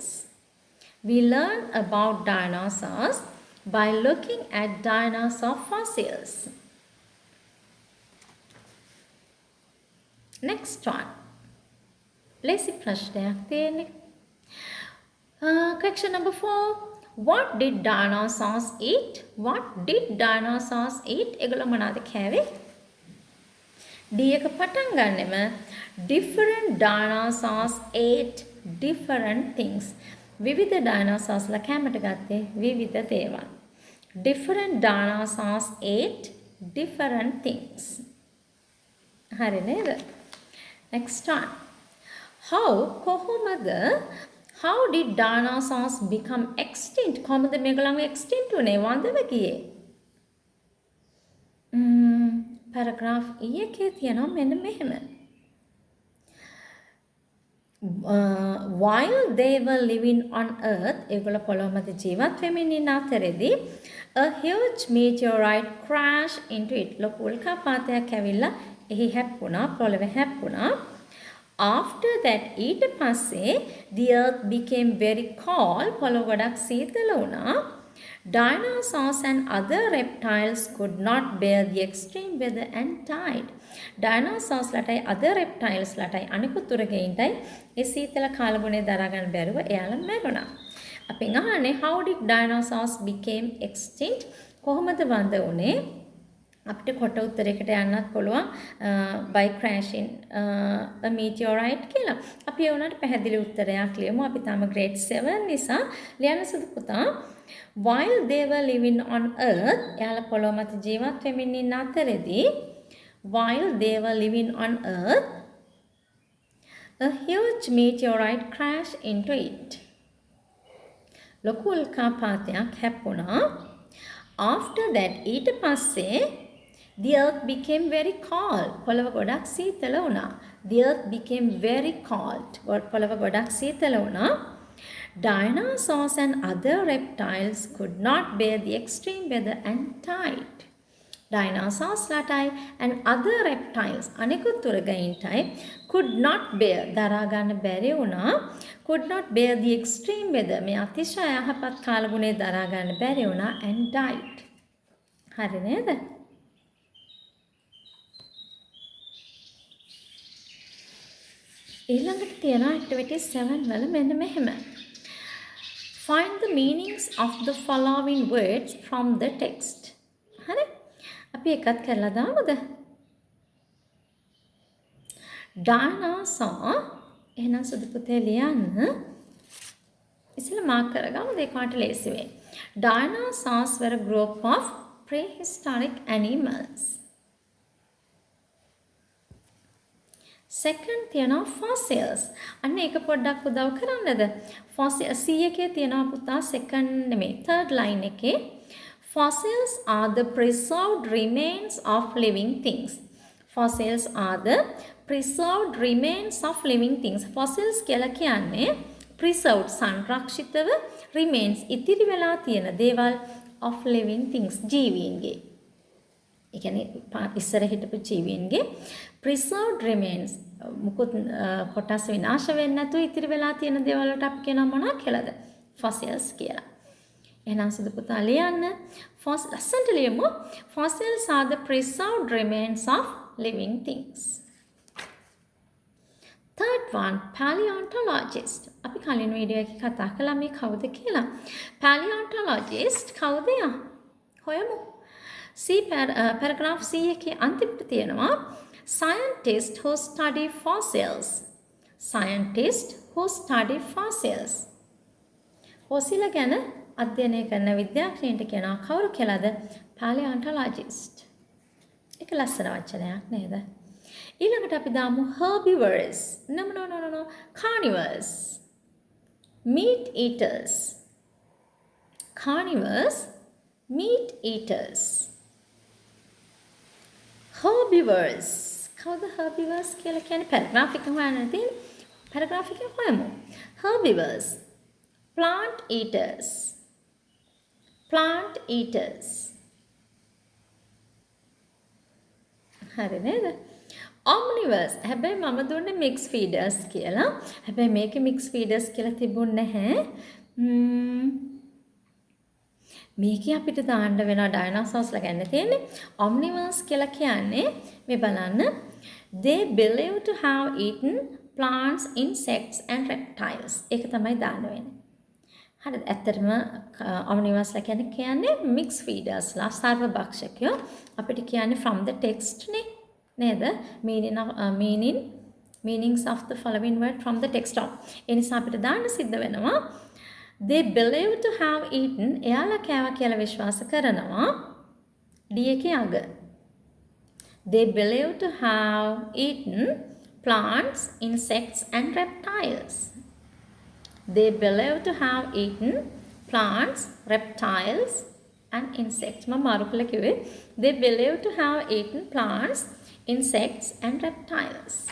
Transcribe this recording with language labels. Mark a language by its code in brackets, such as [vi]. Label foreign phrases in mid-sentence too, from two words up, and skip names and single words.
[en] We learn about dinosaurs by looking at dinosaur fossils. Next one. [si] ලේසි ප්‍රශ්නයක් තියෙන්නේ. [en] Question number 4. What did dinosaurs eat? What did dinosaurs eat? [si] ඒගොල්ලෝ මොනවද කෑවේ? D එක පටන් ගන්නෙම [en] different dinosaurs ate different things. [si] විවිධ dinosaurs ලා කැමට ගත්තේ විවිධ දේවල්. [en] Different dinosaurs ate different things. [si] හරි නේද? [en] Next one. How කොහොමද? How did dinosaurs become extinct? [si] කොහොමද මේගොල්ලෝ extinct උනේ? වඳව ගියේ? paragraph E එකේ තියෙනවා මෙන්න මෙහෙම. [en] While they were living on earth, [si] ඒගොල්ලෝ පොළොව මත ජීවත් වෙමින් ඉන්න අතරේදී [en] a huge meteorite crashed into it. [si] ලොකු උල්කාපාතයක් ඇවිල්ලා එහි හැප්පුණා, පොළොවේ හැප්පුණා. [en] After that, [si] ඊට පස්සේ [en] the earth became very cold. [si] පොළොව ගොඩක් සීතල වුණා. [en] Dinosaurs and other reptiles could not bear the extreme weather and died. [si] Dinosaurs ලටයි other reptiles ලටයි අනිකුත් උරගයින්ටයි ඒ සීතල කාලගුණය දරා ගන්න බැරුව එයාලා මැරුණා. අපෙන් අහන්නේ [en] how did dinosaurs became extinct? [si] කොහොමද වඳ වුනේ? අපිට කොට උත්තරයකට යන්නත් පුළුවන් [en] by crashing a meteorite [si] කියලා. අපි ඒ උනාට පැහැදිලි උත්තරයක් ලියමු. අපි තාම grade 7 නිසා ලියන්න සුදු පුතා. [en] While they were living on earth, [si] එයාලා පොළොව මත ජීවත් වෙමින් ඉන්න අතරේදී [en] while they were living on earth, a huge meteorite crashed into it. [si] ලොකු උල්කාපාතයක් හැප්පුණා. [en] After that, [si] ඊට පස්සේ [en] the earth became very cold. [si] පොළව ගොඩක් සීතල වුණා. [en] The earth became very cold. [si] පොළව ගොඩක් සීතල වුණා. [en] Dinosaurs and other reptiles could not bear the extreme weather and died. [si] Dinosaurs ලටයි [en] and other reptiles [si] අනෙකුත් උරගයින්ටයි [en] could not bear [si] දරා ගන්න බැරි වුණා. [en] could not bear the extreme weather [si] මේ අතිශය යහපත් කාලගුණය දරා ගන්න බැරි වුණා [en] and died. [si] හරි නේද? ඊළඟට තියෙන activity 7 වල මෙන්න මෙහෙම. [en] Find the meanings of the following words from the text. [si] හරි? අපි එකත් කරලා දාමුද? Dinosaur එහෙනම් සුදු පුතේ ලියන්න. ඉතින් මාක් කරගමු දෙකකට ලේසි වෙයි. [en] Dinosaurs were a group of prehistoric animals. Second තියෙනවා fossils. [si] අන්න ඒක පොඩ්ඩක් උදව් කරන්නද? Fossil C එකේ තියෙනවා පුතා second නෙමෙයි [en] third line [si] එකේ [en] fossils are the preserved remains of living things. Fossils are the preserved remains of living things. [si] Fossils කියලා කියන්නේ preserved සංරක්ෂිතව remains ඉතිරි වෙලා තියෙන දේවල් [en] of living things [si] ජීවීන්ගේ. ඒ කියන්නේ ඉස්සර හිටපු ජීවීන්ගේ [en] preserved remains [si] මුකුත් කොටස් විනාශ වෙන්නේ නැතුව ඉතිරි වෙලා තියෙන දේවල් වලට අපි කියනවා මොනවා කියලාද? fossils කියලා. එහෙනම් සුදු පුතා ලියන්න. ලස්සනට ලියමු. [en] Fossils are the preserved remains of living things. Third one, paleontologist. [si] අපි කලින් වීඩියෝ එකේ කතා කළා මේ කවුද කියලා. Paleontologist කවුද යා? හොයමු. [en] paragraph C [si] එකේ අන්තිමට තියෙනවා [en] scientists who study fossils. Scientists who study fossils. [si] fossil ගැන අධ්‍යයනය කරන විද්‍යාඥයන්ට කියනවා කවුරු කියලාද? paleontologist. ඒක ලස්සන වචනයක් නේද? ඊළඟට අපි දාමු herbivores. No. [en] Carnivores. Meat eaters. Carnivores. Meat eaters. Herbivores. [si] කවුද herbivores කියලා කියන්නේ? paragraph එක හොයන්න තියෙන. paragraph එක හොයමු. [en] Herbivores. Plant eaters. Plant eaters. [si] හරි නේද? Omnivores. හැබැයි මම දුන්නේ [en] mixed feeders [si] කියලා. හැබැයි මේකේ [en] mixed feeders [si] කියලා තිබුණ නැහැ. මේකේ අපිට දාන්න වෙනවා dinosaurs ගැන තියෙන්නේ. Omnivores කියලා කියන්නේ මේ බලන්න. [en] They believe to have eaten plants, insects and reptiles. [si] ඒක තමයි දාන්න වෙන්නේ. හරිද? ඇත්තටම omnivores කියන්නේ [en] mixed feeders [si] ලා සර්ව භක්ෂකයෝ. අපිට කියන්නේ [en] from the text [si] නේ. නේද? [en] meanings of the following word from the text of. [si] ඒ නිසා අපිට දාන්න සිද්ධ වෙනවා [en] they believe to have eaten [si] එයාලා කෑවා කියලා විශ්වාස කරනවා D එකේ අග. [en] They believe to have eaten plants, insects and reptiles. They believe to have eaten plants, reptiles and insects. [si] මම මාරු කළා කිව්වේ [en] they believe to have eaten plants, insects and reptiles.